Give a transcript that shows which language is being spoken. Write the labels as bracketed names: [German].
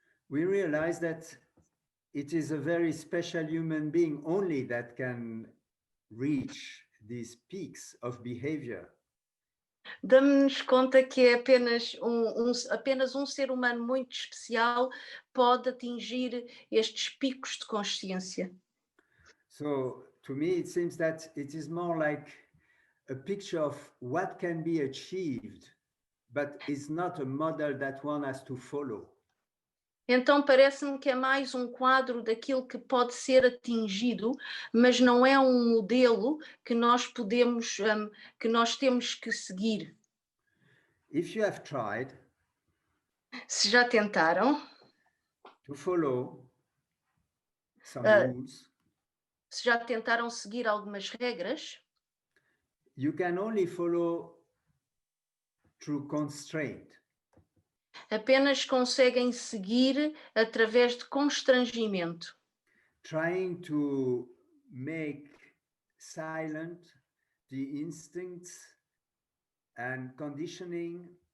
[English] We realize that it is a very special human being only that can reach these peaks of behavior. [Portuguese] Damos-nos conta que é apenas um ser humano muito especial pode atingir estes picos de consciência. [English] So to me, it seems that it is more like a picture of what can be achieved, but it's not a model that one has to follow. [Portuguese] Então parece-me que é mais um quadro daquilo que pode ser atingido, mas não é um modelo que nós podemos, que nós temos que seguir. [English] If you have tried [Portuguese] Se já tentaram, [English] to follow some rules, [Portuguese] se já tentaram seguir algumas regras, [English] you can only follow through constraint. [Portuguese] apenas conseguem seguir através de constrangimento. [English] Trying to make silent the instincts and conditioning.